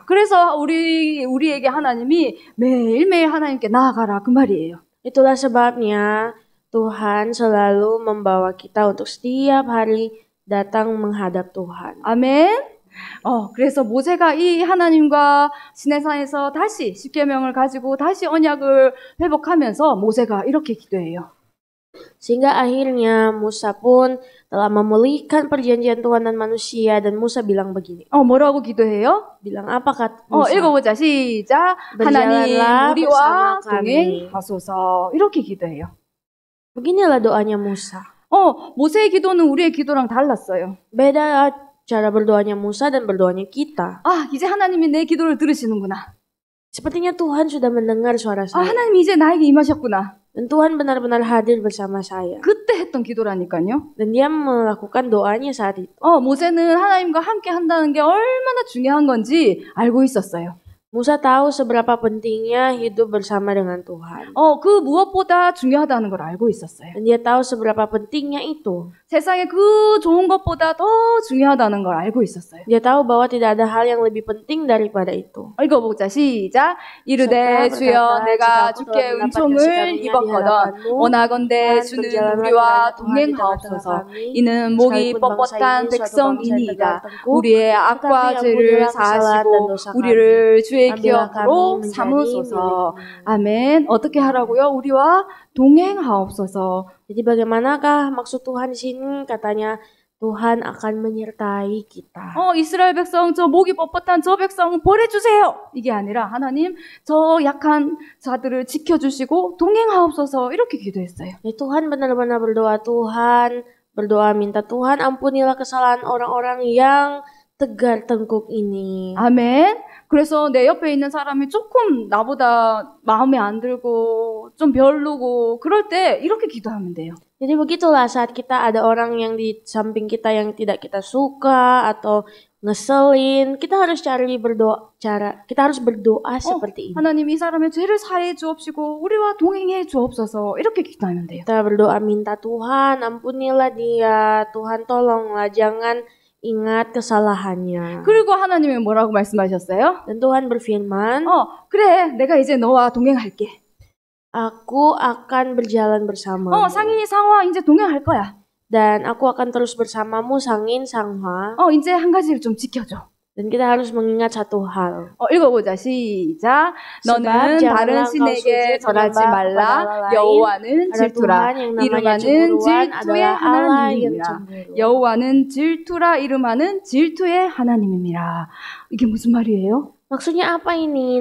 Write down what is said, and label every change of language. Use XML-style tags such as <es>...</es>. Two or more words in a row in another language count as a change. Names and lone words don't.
<ko>그래서 우리에게 하나님이 매일매일 하나님께 나아가라 그 말이에요.</ko> <id>Itulah sebabnya Tuhan selalu membawa kita untuk setiap hari datang menghadap Tuhan.</id> <ko>아멘. 그래서 모세가 이 하나님과 시내산에서 다시 십계명을 가지고 다시 언약을 회복하면서 모세가 이렇게 기도해요.</ko> <id>Sehingga akhirnya Musa pun telah memulihkan perjanjian Tuhan dan manusia dan Musa bilang begini.</id> <ko>뭐라고 기도해요?</ko> <id>Bilang apa kata Musa?</id> <ko>읽어보자. 시작. 하나님 우리와 동행하소서. 이렇게 기도해요.</ko> <id>Beginilah doanya Musa.</id> <ko>모세의 기도는 우리의 기도랑 달랐어요.</ko> <id>Beda cara berdoanya Musa dan berdoanya kita.</id> <ko>이제 하나님이 내 기도를 들으시는구나.</ko> <id>Sepertinya Tuhan sudah mendengar suara saya.</id> <ko>하나님이 이제 나에게 임하셨구나.</ko> <id>Dan Tuhan benar-benar hadir bersama saya.</id> <ko>그때 했던 기도라니까요.</ko> <id>Dan dia melakukan doanya saat itu.</id> <ko>모세는 하나님과 함께 한다는 게 얼마나 중요한 건지 알고 있었어요.</ko> <id>Musa tahu seberapa pentingnya hidup bersama dengan Tuhan.</id> <ko>그 무엇보다 중요하다는 걸 알고 있었어요.</ko> <id>Dan dia tahu seberapa pentingnya itu.</id> <ko>세상에 그 좋은 것보다 더 중요하다는 걸 알고 있었어요.</ko> <id>Dia tahu bahwa tidak ada hal yang lebih penting daripada itu.</id> <ko>읽어보자. 시작. 이르되 주여 내가 주께 은총을 입었거든 원하건대 주는 우리와 동행하옵소서. 이는 목이 뻣뻣한 백성이니이다. 우리의 악과 죄를 사하시고 우리를 주의 기업으로 삼으소서. 아멘. 어떻게 하라고요? 우리와 동행하옵소서.</ko> <id>Jadi bagaimanakah maksud Tuhan di sini? Katanya Tuhan akan menyertai kita.</id> <ko>이스라엘 백성 저 목이 뻣뻣한 저 백성 보내주세요. 이게 아니라 하나님 저 약한 자들을 지켜주시고 동행하옵소서 이렇게 기도했어요.</ko> <id>Tuhan benar-benar berdoa, Tuhan berdoa minta Tuhan ampunilah kesalahan orang-orang yang tegar tengkuk ini.</id> <ko>아멘. 그래서 내 옆에 있는 사람이 조금 나보다 마음에 안 들고 좀 별로고 그럴 때 이렇게 기도하면 돼요.</ko> <id>Jadi begitulah saat kita ada orang yang di samping kita yang tidak kita suka atau ngeselin, kita harus kita harus berdoa seperti ini.</id> <ko>하나님 이 사람의 죄를 사해 주옵시고 우리와 동행해 주옵소서 이렇게 기도하면 돼요.</ko> <id>Kita berdoa minta Tuhan ampunilah dia, Tuhan tolonglah, jangan ingat kesalahannya.</id> <ko>그리고 하나님이 뭐라고 말씀하셨어요?</ko> <id>Dan Tuhan berfirman,</id> <ko>그래, 내가 이제 너와 동행할게.</ko> <id>Aku akan berjalan bersamamu.</id> <ko>상인이 상화 이제 동행할 거야.</ko> <id>Dan aku akan terus bersamamu 상인 상화.</id> <ko>이제 한 가지를 좀 지켜줘.</ko> <id>Dan kita harus mengingat satu hal.</id> <ko>읽어보자. 시작. 너는 다른 신에게 절하지 말라. 여호와는 질투라. 이름하는 질투의 하나님이라. 여호와는 질투라 이름하는 질투의 하나님이라. 이게 무슨 말이에요?</ko> <id>Maksudnya apa ini?</id>